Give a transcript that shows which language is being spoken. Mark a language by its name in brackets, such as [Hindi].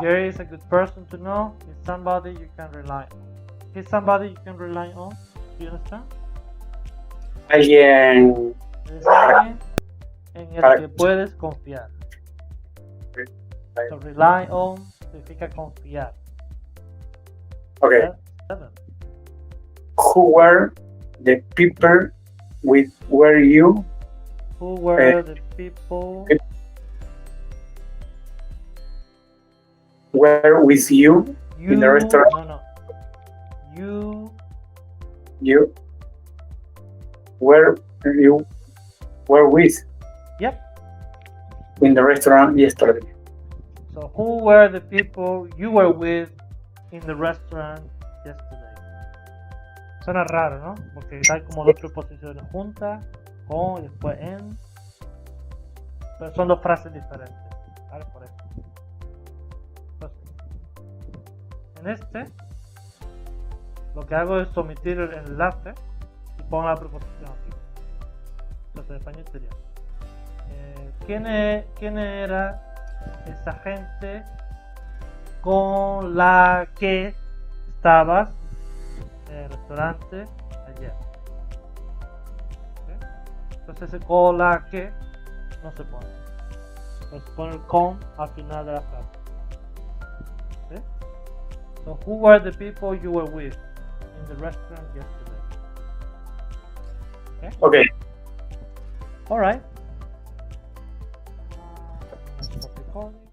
[English] Gary is a good person to know. He's somebody you can rely on. He's somebody you can rely on. Do you understand? [Spanish] Alguien Es alguien en el que puedes confiar. [English] So rely on [Spanish] significa confiar. [English] Okay. 7. Who were the people with were you? Who were the people were with you in the restaurant? No. You were with. Yep. In the restaurant yesterday. So who were the people you were with in the restaurant yesterday? [Spanish] Suena raro, ¿no? Porque hay como dos preposiciones juntas, con y después en. Pero son dos frases diferentes. ¿Vale? Por eso. Entonces, en este, lo que hago es omitir el enlace y pongo la preposición aquí. Entonces, en español sería: ¿quién era esa gente con la que estabas en el restaurante ayer? ¿Okay? Entonces ese con la que no se pone, se pone el con al final de la frase. ¿Okay? [English] So who were the people you were with in the restaurant yesterday? Okay. All right. Stop recording.